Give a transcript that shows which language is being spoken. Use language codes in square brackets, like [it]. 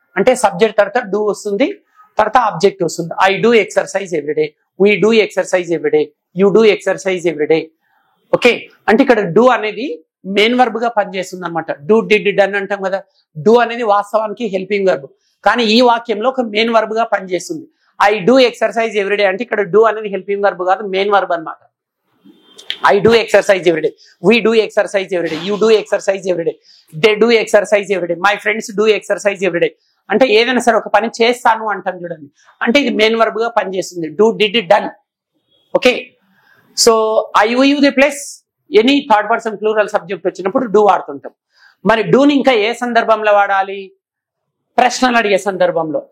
[te] అంటే సబ్జెక్ట్ తర్వాత డూ వస్తుంది, తర్వాత ఆబ్జెక్ట్ వస్తుంది. [en] I do exercise everyday, we do exercise everyday, you do exercise everyday. [te] Okay, అంటే ఇక్కడ డూ అనేది మెయిన్ వర్బ్ గా పనిచేస్తుంది అనమాట. డూ, డిడ్, డన్ అంటాం కదా. డూ అనేది వాస్తవానికి హెల్పింగ్ వర్బ్, కానీ ఈ వాక్యంలో ఒక మెయిన్ వర్బ్ గా పనిచేస్తుంది. [en] I do exercise everyday [te] అంటే ఇక్కడ డూ అనేది హెల్పింగ్ వర్బ్ కాదు, మెయిన్ వర్బ్ అనమాట. [en] I do exercise every day. We do exercise every day. You do exercise every day. They do exercise every day. My friends do exercise every day. [te] అంటే ఏదైనా సరే ఒక పని చేస్తాను అంటాం చూడండి, అంటే ఇది మెయిన్ వర్బ్ గా పనిచేస్తుంది. Do, did, done. Okay, so [en] I you the plus any third person plural subject [te] వచ్చినప్పుడు డూ వాడుతుంటాం. మరి డూని ఇంకా ఏ సందర్భంలో వాడాలి? ప్రశ్నలు అడిగే సందర్భంలో.